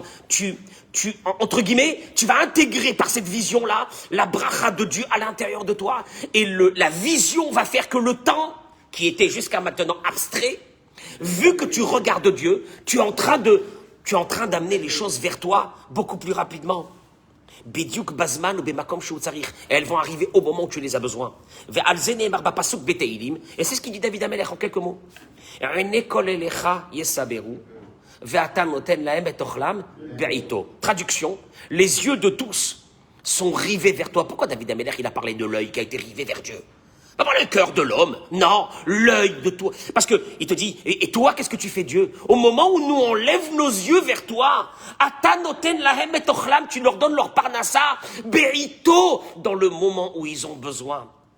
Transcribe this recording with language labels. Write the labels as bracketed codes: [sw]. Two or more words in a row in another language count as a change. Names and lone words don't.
[fr] Entre guillemets, tu vas intégrer par cette vision-là la bracha de Dieu à l'intérieur de toi. Et la vision va faire que le temps, qui était jusqu'à maintenant abstrait, vu que tu regardes Dieu, tu es en train d'amener les choses vers toi beaucoup plus rapidement. [he] בדיוק בזמן או במקום שהוא צריך. [fr] Et elles vont arriver au moment où tu les as besoin. [he] ועל זה נאמר בפסוק בתהלים. [fr] Et c'est ce qu'il dit David Amelech en quelques mots. [he] עיני כל אליך ישברו. ואתה נותן להם את אכלם בעתו. Traduction. [fr] Les yeux de tous sont rivés vers toi. Pourquoi David Amelech il a parlé de l'œil qui a été rivé vers Dieu? Pas le cœur de l'homme, non, l'œil de toi. Parce que il te dit, et toi, qu'est-ce que tu fais, Dieu? Au moment où nous on lève nos yeux vers toi, [he] אתה נותן להם את אכלם, [fr] tu leur donnes leur parnassa, berito, dans le moment où ils ont besoin.